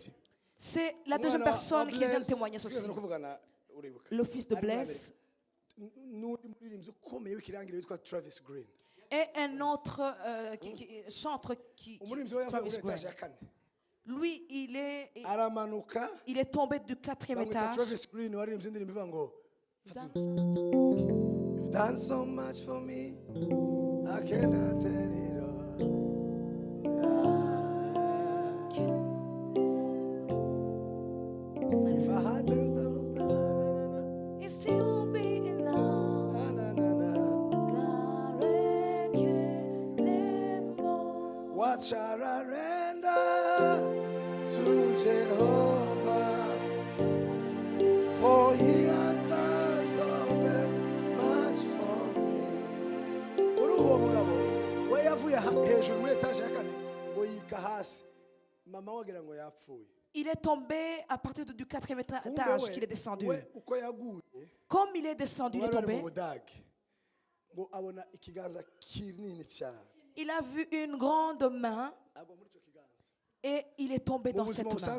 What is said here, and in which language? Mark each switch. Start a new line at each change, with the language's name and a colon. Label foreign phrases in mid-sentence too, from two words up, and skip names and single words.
French: C'est la deuxième personne qui vient de témoigner ceci. Le fils de Blaise et un autre chanteur qui Travis Green. Lui, il est tombé du 4e étage.
English: You've done so much for me, I cannot tell it all. If I had 10,000 stars, it still won't be enough. What shall I render to Jehovah? For he has done so very much for me.
Kinyarwanda: Uruvo mugabo we yavuye hejuru muri etage ya kane ngo yika hasi mama wagira ngo yapfuye.
French: Il est tombé à partir du 4e étage qu'il est descendu. Comme il est descendu, il est tombé. Il a vu une grande main et il est tombé dans cette main.